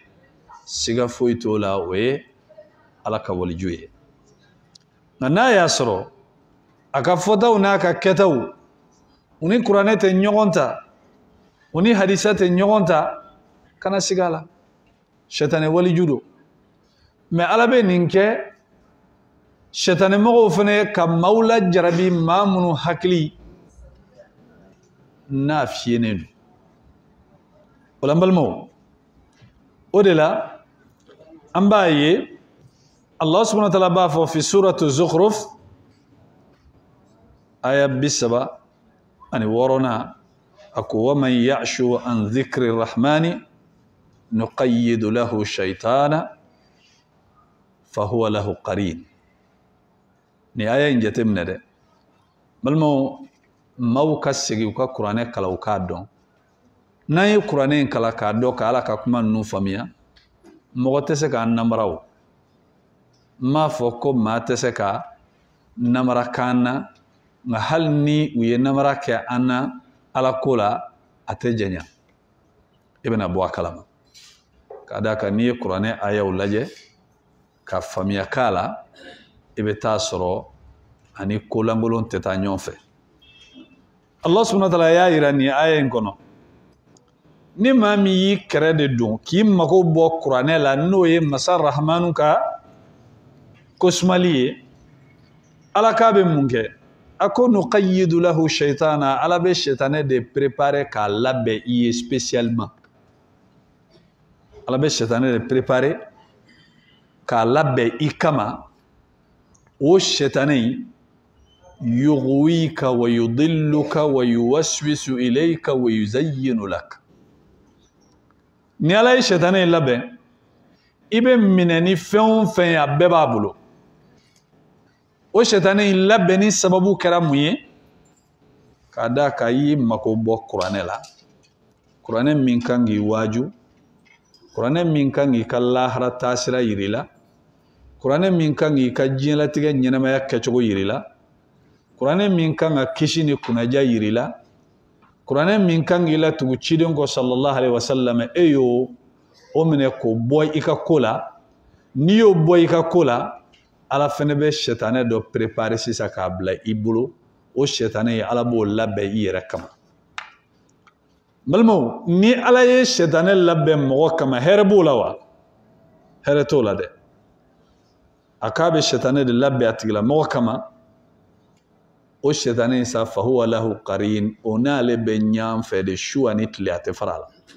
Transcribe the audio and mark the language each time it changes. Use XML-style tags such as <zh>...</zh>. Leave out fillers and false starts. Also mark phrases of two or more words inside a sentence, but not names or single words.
<bm>siga foyi t'o la o ye ala ka waliju ye nka n'a y'a sɔrɔ a ka fɔtaw n'a ka kɛtaw u ni kuranɛ tɛ ɲɔgɔn ta u ni hadisa tɛ ɲɔgɔn ta kana siga a la sɛtanɛ waliju don mɛ ala bɛ nin kɛ sɛtanɛmɔgɔw fana ye ka maaw lajarabi maa minnu hakili n'a fiyenen don o la n balimaw o de la an b'a ye</bm> <ar>الله سبحانه وتعالى</ar> <bm>b'a fɔ</bm> <ar>في سورة الزخرف</ar> <bm>aya 36 a ko</bm> <ar>ومن يعش عن ذكر الرحمن نقيض له شيطانا فهو له قرين</ar> <bm>ni aya in jateminɛ dɛ balimaw maaw ka segin u ka kuranɛ kala u k'a dɔn n'an ye kuranɛ in kala k'a dɔn ka ala ka kuma ninnu faamuya mɔgɔ tɛ se k'a namara o n m'a fɔ ko maa tɛ se ka namara k'an na nka hali ni u ye namara kɛ an na ala ko la a tɛ jɛnya i bɛna bɔ a kalama k'a d'a kan n'i ye kuranɛ ayaw lajɛ ka faamuya k'a la i bɛ taa sɔrɔ ani kolankolon tɛ taa ɲɔgɔn fɛ</bm> <ar>الله سبحانه وتعالى</ar> <bm>y'a yira nin aya in kɔnɔ ni maa min y'i kɛrɛ de don k'i mago bɔ kuranɛ la n'o ye masa rahmanu ka kosumali ye ala k'a bɛ mun kɛ a ko</bm> <ar>نقيض له شيطانا</ar> <bm>ala bɛ shaitanɛ de préparer k'a labɛn i ye spécialement ala bɛ shaitanɛ de préparer k'a labɛn i kama o shaitanɛ</bm> <ar>يغويك ويضلك ويوسوس إليك ويزين لك</ar> <bm>ni ala ye shaitanɛ labɛn i bɛ minɛ ni fɛn o fɛn ye a bɛɛ b'a bolo o shaitanɛ labɛnni sababu kɛra mun ye k'a da ka i mako bɔ kuranɛ la kuranɛ min kan k'i waaju kuranɛ min kan k'i ka lahara taasira yir'i la kuranɛ min kan k'i ka diɲɛlatigɛ ɲɛnamaya kɛcogo yir'i la kuranɛ min kan ka kisi ni kunnaja yir'i la kuranɛ min kan k'i la tugu ciden kɔ</bm> <ar>صلى الله عليه وسلم</ar> <bm>e y'o o minɛ k'o bɔ i ka ko la n'i y'o bɔ i ka ko la ala fɛnɛ bɛ shaitanɛ dɔ préparer sisan k'a bila i bolo o shaitanɛ ye ala b'o labɛn i yɛrɛ kama balimaw ni ala ye shaitanɛ labɛn mɔgɔ kama hɛrɛ b'o la wa hɛrɛ t'o la dɛ a k'a bɛ shaitanɛ de labɛn a tigila mɔgɔ kama o shaitanɛ sa</bm> <ar>فهو له قرين</ar> <bm>o n'ale bɛ ɲɔgɔn fɛ de su ani tile a tɛ fara a la</bm>